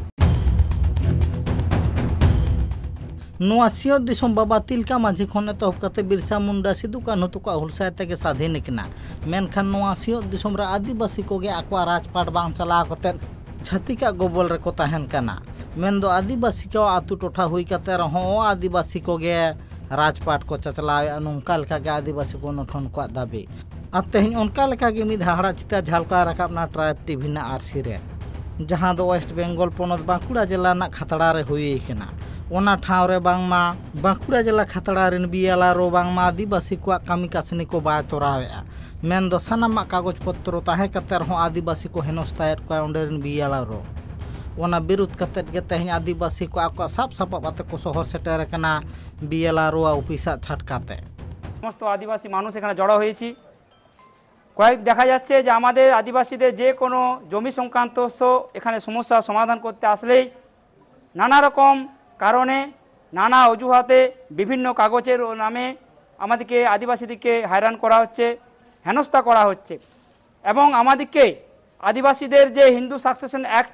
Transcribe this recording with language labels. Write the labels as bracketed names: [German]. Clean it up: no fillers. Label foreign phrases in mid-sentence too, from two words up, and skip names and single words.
[Santali] नोआ सियोत दिसोम बाबा तिलका माझी खन एतहब कते बिरसा मुंडा सिदु कान्हु तुका हुलसाय तेगे स्वाधीन किना मेनखान नोआ सियोत दिसोम रे आदिवासी कोगे आकवा राजपाट बांग चला कते छातिका गोबल रे को ताहेन कना मेनदो आदिवासी को आतु टोठा हुई कते रहो आदिवासी कोगे राजपाट को चचलावे नोंका लेका गे आदिवासी को नठन को दाबी अब तेहन उनका लेका गे मिद हाड़ा चिता झालका रकाबना ट्राइब टीवी ना आरसी रे जहां दो वेस्ट बेंगल पोनत बांकुड़ा जिला ना खतड़ा रे हुई केना ओना ठाव रे बांगमा बांकुड़ा जिला खतड़ा रेन बीएलआरओ बांगमा आदिवासी को कामी कासनी को बाय तोरावेआ मेनदो सानामा कागज पत्र ताहे कते रहो आदिवासी को हेनोस्तायत को ओंडेरन बीएलआरओ ओना विरुद्ध कते गे तेहन आदिवासी को आको साप साप आते को शहर सेटर कना बीएलआरओ ऑफिस छटकाते [Bangla] সমস্ত আদিবাসী মানুষ এখানে জড়ো হয়েছি কয়েক দেখা যাচ্ছে যে আমাদের আদিবাসীদের যে কোনো জমি সংক্রান্ত এখানে সমস্যা সমাধান করতে আসলেই নানা রকম কারণে নানা অজুহাতে বিভিন্ন কাগজের নামে আমাদেরকে আদিবাসীদেরকে হয়রান করা হচ্ছে হেনস্থা করা হচ্ছে এবং আমাদেরকে আদিবাসীদের যে হিন্দু সাকসেশন অ্যাক্ট